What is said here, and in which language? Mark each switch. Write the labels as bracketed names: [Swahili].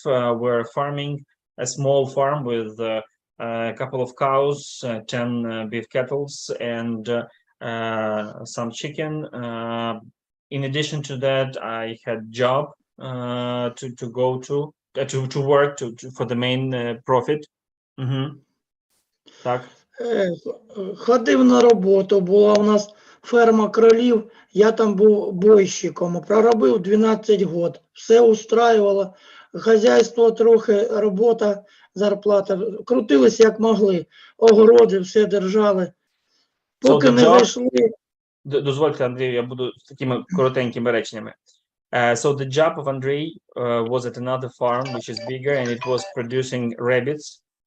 [English] We're farming a small farm with a couple of cows, 10 beef cattle, and some chicken. In addition to that, I had job to go to work for the main profit. Так. [Ukrainian] Ходив на роботу, була у нас ферма кролів, я там був бойщиком, проробив 12 років, все устраювало, хазяйство трохи, робота, зарплата, крутилися як могли, огороди все держали, поки не зайшли. Дозвольте, Андрію, я буду з такими коротенькими реченнями. [English] So the job of Andrei was at another farm, which is bigger, and it was producing rabbits.